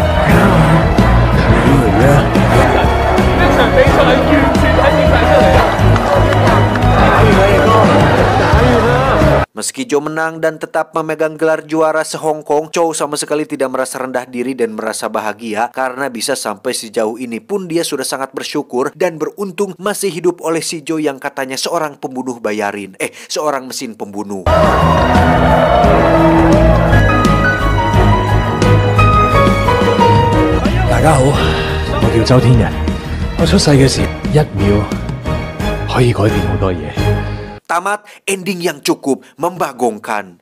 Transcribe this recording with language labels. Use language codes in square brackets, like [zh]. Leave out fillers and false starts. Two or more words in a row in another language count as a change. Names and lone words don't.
[id] Meski Joe menang dan tetap memegang gelar juara se-Hong Kong, Chow sama sekali tidak merasa rendah diri dan merasa bahagia karena bisa sampai sejauh ini pun dia sudah sangat bersyukur dan beruntung masih hidup oleh si Joe yang katanya seorang pembunuh bayarin. Seorang mesin pembunuh. [yue] 大家好，我叫周天人。我出世嘅時，1秒可以改變好多嘢。 [id] Tamat, ending yang cukup membagongkan.